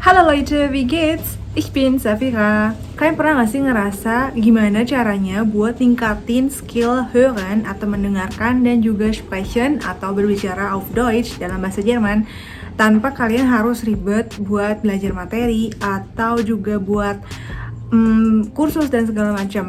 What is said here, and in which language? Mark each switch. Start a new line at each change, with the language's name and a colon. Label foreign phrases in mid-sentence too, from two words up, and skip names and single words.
German: Halo Leute, wie geht's? Ich bin Safira.
Indonesian: Kalian pernah gak sih ngerasa gimana caranya buat ningkatin skill hören atau mendengarkan dan juga sprechen atau berbicara
German: auf Deutsch
Indonesian: dalam bahasa Jerman tanpa kalian harus ribet buat belajar materi atau juga buat kursus dan segala macam.